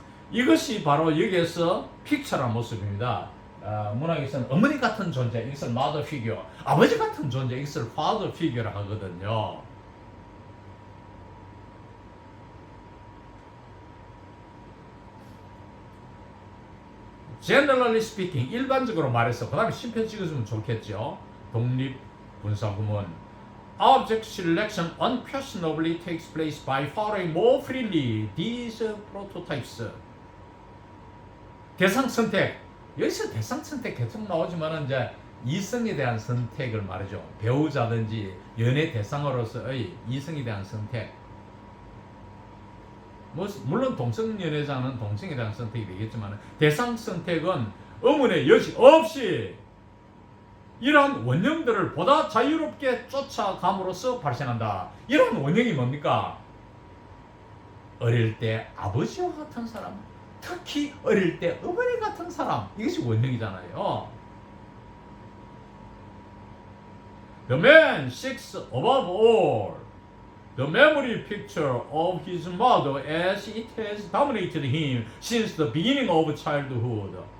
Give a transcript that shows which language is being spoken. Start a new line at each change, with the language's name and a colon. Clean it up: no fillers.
Korean: 이것이 바로 여기에서 픽처란 모습입니다. 문학에서는 어머니 같은 존재, 이것을 mother figure, 아버지 같은 존재, 이것을 father figure라 하거든요.
English: Generally speaking,
Korean: 일반적으로 말해서, 그 다음에 심표 찍어주면 좋겠죠. 독립 분사구문.
English: Object selection unquestionably takes place by following more freely these prototypes.
Korean: 대상 선택. 여기서 대상 선택 계속 나오지만 이제 이성에 대한 선택을 말이죠. 배우자든지 연애 대상으로서의 이성에 대한 선택. 물론 동성연애자는 동성에 대한 선택이 되겠지만 대상 선택은 의문의 여지 없이 이러한 원형들을 보다 자유롭게 쫓아감으로써 발생한다. 이러한 원형이 뭡니까? 어릴 때 아버지와 같은 사람, 특히 어릴 때 어머니 같은 사람, 이것이 원형이잖아요.
English: The man seeks above all the memory picture of his mother as it has dominated him since the beginning of childhood.